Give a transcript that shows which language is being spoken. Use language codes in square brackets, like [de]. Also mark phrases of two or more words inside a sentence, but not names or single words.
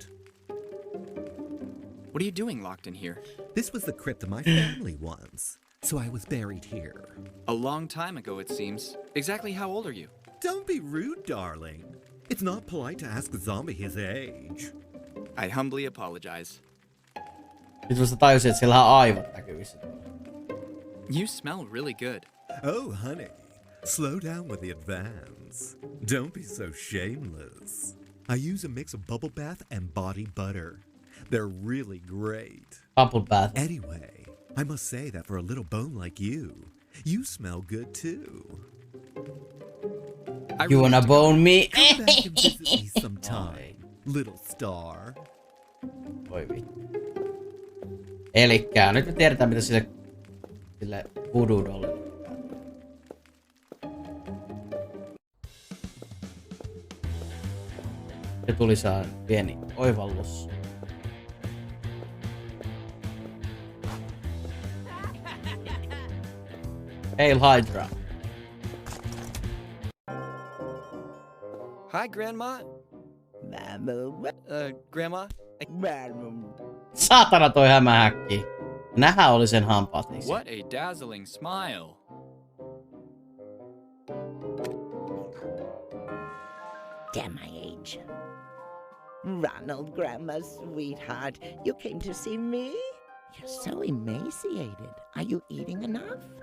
[en] What are you doing locked in here? This was the crypt of my family once, so I was buried here. A long time ago, it seems. Exactly how old are you? Don't be rude, darling. It's not polite to ask a zombie his age. I humbly apologize. [fi] Nyt vasta tajusin, että siellä on aivot näkyvissä. [en] You smell really good. Oh, honey. Slow down with the advance. Don't be so shameless. I use a mix of bubble bath and body butter. They're really great. Bubble bath. Anyway, I must say that for a little bone like you, you smell good too. You wanna bone me? Come back and visit me sometime, little star. [fi] Voi vittu. Elikkä nyt me tiedetään mitä sille voodoo-dollille. Se tuli saa pieni oivallus. [en] Hail Hydra. Hi, Grandma. Grandma? [fi] Saatana toi hämähäkki. Nähä oli sen hampaat. [en] What a dazzling smile. Damn my age. Ronald, Grandma's sweetheart, you came to see me? You're so emaciated. Are you eating enough?